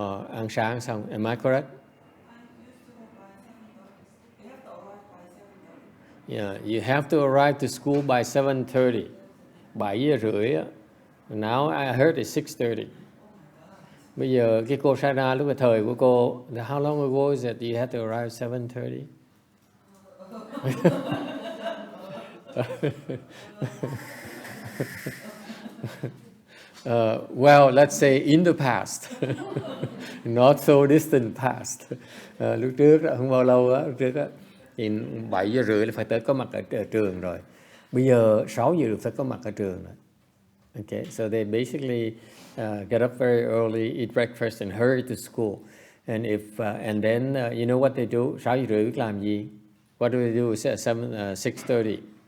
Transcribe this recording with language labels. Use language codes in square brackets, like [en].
[vi] Ăn sáng xong, [en] am I correct? Yeah, you have to arrive to school by 7:30. 7:30 á. Now I heard it's 6:30. [vi] Bây giờ cái cô Sarah lúc cái thời của cô, [en] how long ago is it you had to arrive 7:30? Well, let's say in the past, not so distant past. [vi] Lúc trước không bao lâu đó, lúc trước đó, thì 7:30 là phải tới có mặt ở trường rồi. Bây giờ 6 giờ phải có mặt ở trường rồi. [en] Okay, so they basically get up very early, eat breakfast, and hurry to school. And then you know what they do? 6:30 [vi] làm gì? [en] What do they do? 6:30.